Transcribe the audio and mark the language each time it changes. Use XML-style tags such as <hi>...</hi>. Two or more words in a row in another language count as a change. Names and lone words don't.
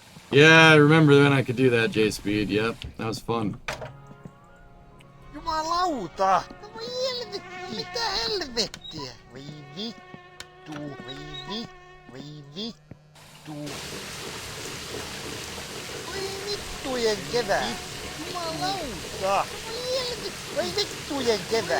<en>Yeah, I remember when I could do that, J-Speed. Yep, that was fun.</en> <fi>Jumalauta! No voi helvetti! Mitä helvettiä? Voi vittu! Voi vittu! Voi vittujen kevää! Jumalauta! Voi helvetti! Voi vittujen kevää!</fi>